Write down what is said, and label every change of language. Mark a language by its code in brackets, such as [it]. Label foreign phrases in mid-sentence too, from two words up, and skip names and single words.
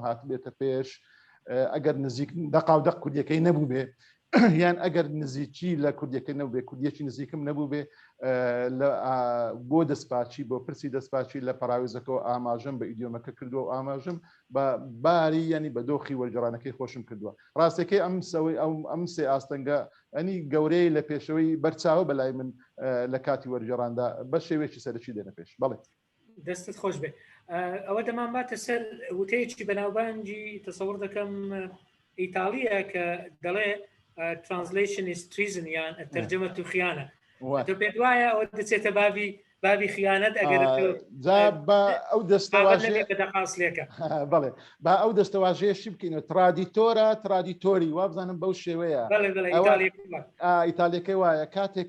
[ckb] هاتبێتە پێش ئەگەر نزیک دەقاودەق کوردیەکەی نەبوو بێ یان ئەگەر نزیکی لە کوردیەکەی نەبێ کوردیەکی نزیکم نەبوو بێ بۆ دەستپاچی بۆ پرسی دەستپاچی لە پەراویزەکەەوە ئاماژەم بە ئیدیۆمەکە کردووە و ئاماژم بە باری ینی بە دۆخی وەرجێڕانەکەی خۆشم کردووە ڕاستەکەی ئەم سێ ئاستەنگە ئەنی گەورەی لە پێشەوەی بەرچاوە بەلای من لە کاتی وەرجێڕاندا بە شێوێکی سەرچی دێنە پێش بەڵێ دەستت خۆش بێ ئەوە دەمان باتە سەر وتەیەکی بەناوبانجی تەسەوڕ دەکەم ئیتالیە کە دەڵێ [en] translation is treason [ckb] یان [ar] تەرجەمە تو خیانە [ckb] تۆ پێت وایە ئەوە دەچێتە بابی خیانەت ئەگەر بە ئەو دەستەواژەیە بەدەقاسلێکە بەڵێ با ئەو دەستەواژەیەشی بکەینەوە [it] traduttore traditore [ckb] وا بزانم بەو شێوەیە ئیتالیەکەی وایە کاتێک